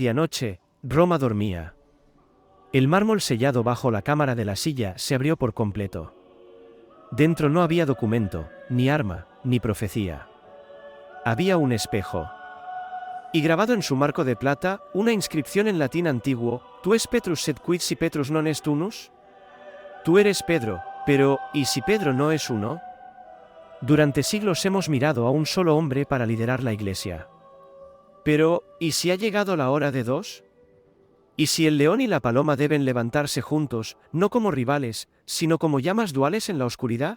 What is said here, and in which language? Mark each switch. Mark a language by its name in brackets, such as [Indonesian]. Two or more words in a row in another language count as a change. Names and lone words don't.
[Spanish] A medianoche, Roma dormía. El mármol sellado bajo la cámara de la silla se abrió por completo. Dentro no había documento, ni arma, ni profecía. Había un espejo. Y grabado en su marco de plata, una inscripción en latín antiguo: [Latin] «Tu es Petrus sed quid si Petrus non est unus?» [Spanish] Tú eres Pedro, pero ¿y si Pedro no es uno? Durante siglos hemos mirado a un solo hombre para liderar la Iglesia. Pero, ¿y si ha llegado la hora de dos? ¿Y si el león y la paloma deben levantarse juntos, no como rivales, sino como llamas duales en la oscuridad?